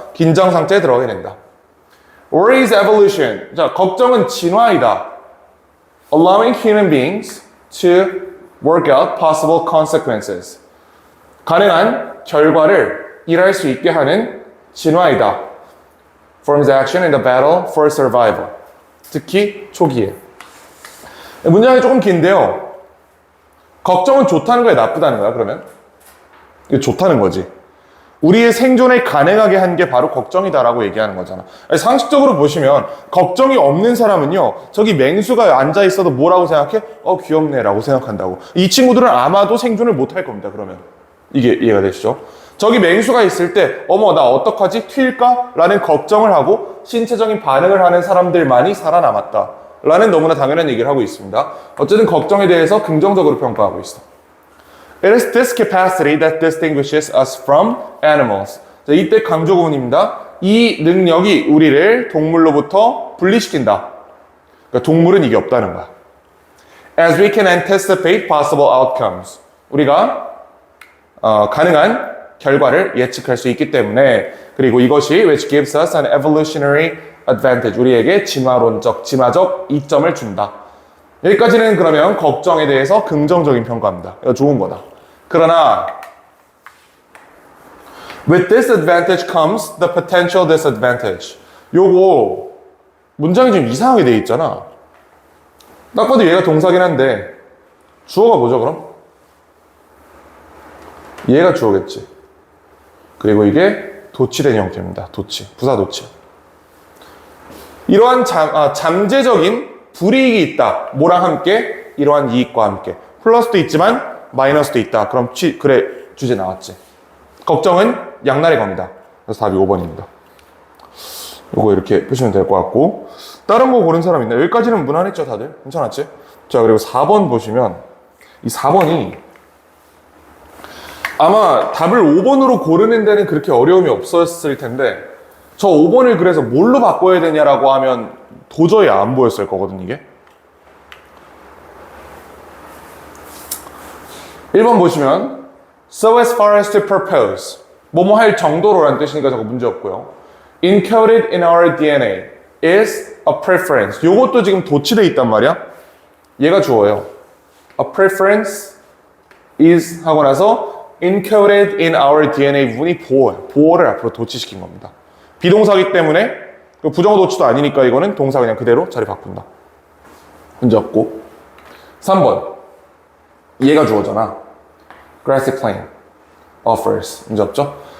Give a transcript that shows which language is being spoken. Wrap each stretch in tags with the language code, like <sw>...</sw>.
<ko>긴장 상태에 들어가게 된다.</ko> <en>Worry is evolution.</en> <ko>자, 걱정은 진화이다.</ko> <en>Allowing human beings to work out possible consequences.</en> <ko>가능한 결과를 일할 수 있게 하는 진화이다.</ko> <en>Forms action in the battle for survival.</en> <ko>특히 초기에. 문장이 조금 긴데요. 걱정은 좋다는 거야, 나쁘다는 거야, 그러면? 이게 좋다는 거지. 우리의 생존을 가능하게 한 게 바로 걱정이다라고 얘기하는 거잖아. 아니, 상식적으로 보시면 걱정이 없는 사람은요, 저기 맹수가 앉아 있어도 뭐라고 생각해? 귀엽네 라고 생각한다고. 이 친구들은 아마도 생존을 못 할 겁니다, 그러면. 이게 이해가 되시죠? 저기 맹수가 있을 때 어머 나 어떡하지? 튈까? 라는 걱정을 하고 신체적인 반응을 하는 사람들만이 살아남았다 라는 너무나 당연한 얘기를 하고 있습니다. 어쨌든 걱정에 대해서 긍정적으로 평가하고 있어.</ko> <en>It is this capacity that distinguishes us from animals.</en> <ko>자, 이때 강조 구문입니다. 이 능력이 우리를 동물로부터 분리시킨다. 그러니까 동물은 이게 없다는 거야.</ko> <en>As we can anticipate possible outcomes.</en> <ko>우리가 가능한 결과를 예측할 수 있기 때문에, 그리고 이것이</ko> <en>which gives us an evolutionary advantage.</en> <ko>우리에게 진화적 이점을 준다. 여기까지는 그러면 걱정에 대해서 긍정적인 평가입니다. 이거 좋은 거다. 그러나</ko> <en>with this advantage comes the potential disadvantage.</en> <ko>요거 문장이 좀 이상하게 돼 있잖아. 딱 봐도 얘가 동사긴 한데 주어가 뭐죠 그럼? 얘가 주어겠지. 그리고 이게 도치된 형태입니다. 도치, 부사 도치. 이러한 잠재적인 불이익이 있다. 뭐랑 함께? 이러한 이익과 함께. 플러스도 있지만 마이너스도 있다. 그럼 그래 주제 나왔지. 걱정은 양날의 검이다. 그래서 답이 5번입니다. 요거 이렇게 보시면 될 것 같고, 다른 거 고른 사람 있나요? 여기까지는 무난했죠 다들? 괜찮았지? 자, 그리고 4번 보시면 이 4번이 아마 답을 5번으로 고르는 데는 그렇게 어려움이 없었을 텐데 저 5번을 그래서 뭘로 바꿔야 되냐라고 하면 도저히 안 보였을 거거든 이게. 1번 보시면</ko> <en>so as far as to propose,</en> <ko>뭐뭐 할 정도로라는 뜻이니까 저거 문제 없고요.</ko> <en>Encoded in our DNA is a preference.</en> <ko>요것도 지금 도치돼 있단 말이야. 얘가 주어요.</ko> <en>A preference is</en> <ko>하고 나서</ko> <en>encoded in our DNA</en> <ko>부분이 보어요. 보어를 앞으로 도치시킨 겁니다. 비동사기 때문에 부정어 도치도 아니니까 이거는 동사 그냥 그대로 자리 바꾼다. 문제 없고. 3번 얘가 주어잖아.</ko> <en>Grassy plain offers. 문제 없죠?</en>